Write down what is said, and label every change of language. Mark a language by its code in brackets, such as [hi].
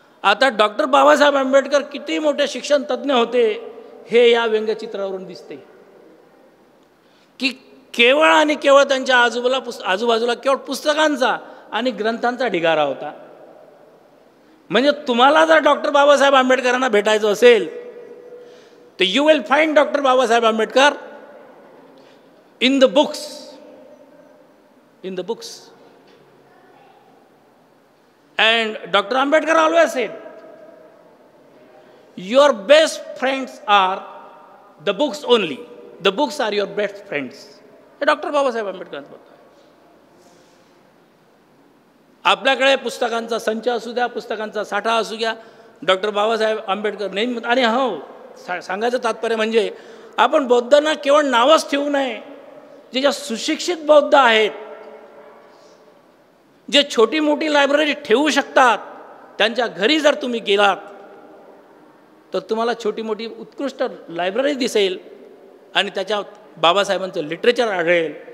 [mr] आता डॉक्टर बाबासाहेब आंबेडकर किती मोठे शिक्षण तज्ज्ञ होते हे या व्यंगचित्रावरून दिसते की केवळ आणि केवळ त्यांच्या आजूबाजूला केवळ पुस्तकांचा आणि ग्रंथांचा ढिगारा होता. म्हणजे तुम्हाला जर डॉक्टर बाबासाहेब आंबेडकरांना भेटायचं असेल तर [en] You will find doctor Babasaheb Ambedkar in the books. And Dr. Ambedkar always said, your best friends are the books only. The books are your best friends. [mr] हे डॉक्टर बाबासाहेब आंबेडकरांचं मत आहे. आपल्याकडे पुस्तकांचा संच असू द्या, पुस्तकांचा साठा असू द्या, डॉक्टर बाबासाहेब आंबेडकर नेहमी. आणि हो, सांगायचं तात्पर्य म्हणजे आपण बौद्धांना केवळ नावच ठेवू नये. जे ज्या सुशिक्षित बौद्ध आहेत, जे छोटी मोठी लायब्ररी ठेवू शकतात, त्यांच्या घरी जर तुम्ही गेलात तर तुम्हाला छोटी मोठी उत्कृष्ट लायब्ररी दिसेल आणि त्याच्यात बाबासाहेबांचं लिटरेचर आढळेल.